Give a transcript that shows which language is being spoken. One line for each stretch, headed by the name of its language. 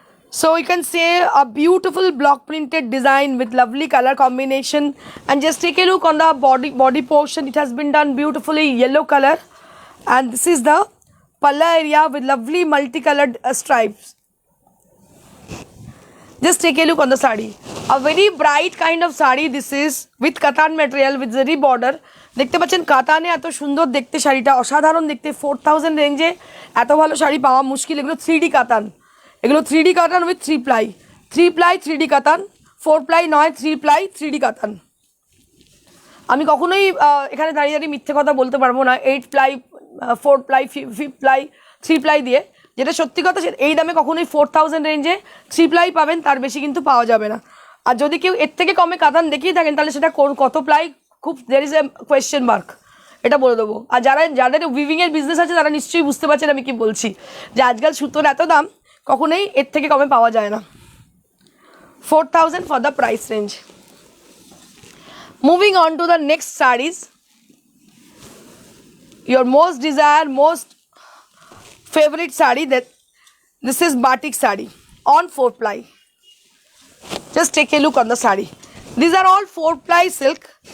English: So you can say a beautiful block printed design with lovely color combination, and just take a look on the body portion. It has been done beautifully yellow color, and this is the palla area with lovely multicolored stripes. Just take a look on the saree. A very bright kind of saree this is, with katan material with zari border.
Bangla: দেখতে পাচ্ছেন কাতানে এত সুন্দর দেখতে শাড়িটা, অসাধারণ দেখতে। 4000 রেঞ্জে এত ভালো শাড়ি পাওয়া মুশকিল। এগুলো 3D কাতান, এগুলো 3D কাতান উইথ 3 প্লাই, 3 প্লাই 3D কাতান, 4 প্লাই নয়, 3 প্লাই 3D কাতান। আমি কখনোই এখানে দাঁড়িয়ে দাঁড়িয়ে মিথ্যে কথা বলতে পারবো না 8 প্লাই 4 প্লাই 5 প্লাই 3 প্লাই দিয়ে, যেটা সত্যি কথা। এই দামে কখনোই 4000 রেঞ্জে 3 প্লাই পাবেন, তার বেশি কিন্তু পাওয়া যাবে না। আর যদি কেউ এর থেকে কমে কাতান দেখিয়ে থাকেন, তাহলে সেটা কত প্লাই, খুব
English: there is a question mark,
Bangla: এটা বলে দেবো। আর যাদের উইভিংয়ের বিজনেস আছে তারা নিশ্চয়ই বুঝতে পারছেন আমি কি বলছি, যে আজকাল সুতোর এত দাম, কখনোই এর থেকে কমে পাওয়া যায় না।
English: 4000 for the price range. Moving on to the next sarees, your most desired, most favorite saree, that this is batik saree on 4 ply. Just take a look on the saree. These are all 4 ply silk.